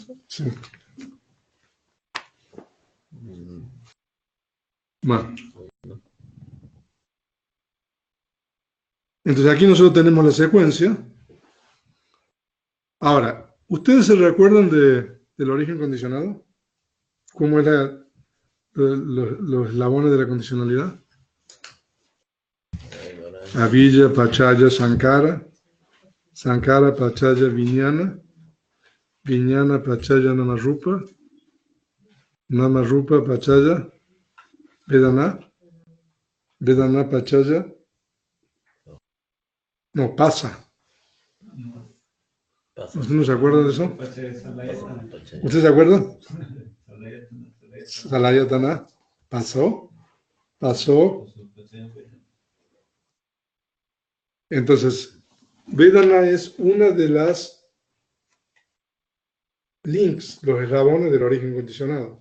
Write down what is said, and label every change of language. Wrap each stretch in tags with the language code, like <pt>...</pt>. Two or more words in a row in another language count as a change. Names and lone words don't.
<es>Sí. Bueno. Entonces aquí nosotros tenemos la secuencia. Ahora, ¿ustedes se recuerdan del origen condicionado? ¿Cómo eran los eslabones de la condicionalidad?</es> <pi>Avijja, Pachaya, Sankara. Sankara, Pachaya, Vijnana. Vijnana, Pachaya, Namarupa. Namarupa, Pachaya, Vedana. Vedana, Pachaya.</pi> <es>No, pasa. ¿Usted no se acuerda de eso? ¿Usted se acuerda? Salayatana. Pasó. Entonces, Vedana es una de las links, los eslabones del origen condicionado.</es>